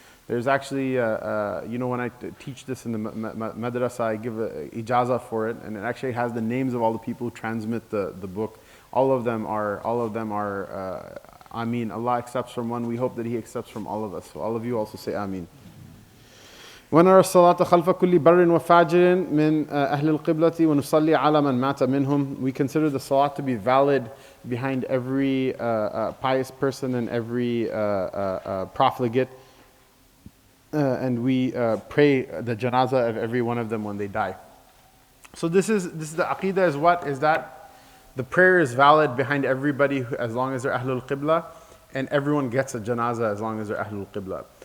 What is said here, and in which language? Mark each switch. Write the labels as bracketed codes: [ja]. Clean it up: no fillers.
[en] There's actually, when I teach this in the madrasa, I give a ijazah for it, and it actually has the names of all the people who transmit the book. All of them are Ameen. Allah accepts from one. We hope that He accepts from all of us. So all of you also say Ameen. [ar] ونرى الصلاة خلف كل بر وفاجر من أهل القبلة ونصلي على من مات منهم. [en] We consider the salat to be valid behind every pious person and every profligate. And we pray the janazah of every one of them when they die. So this is the aqidah is what? Is that the prayer is valid behind everybody as long as they're Ahlul Qibla, and everyone gets a janazah as long as they're Ahlul Qibla.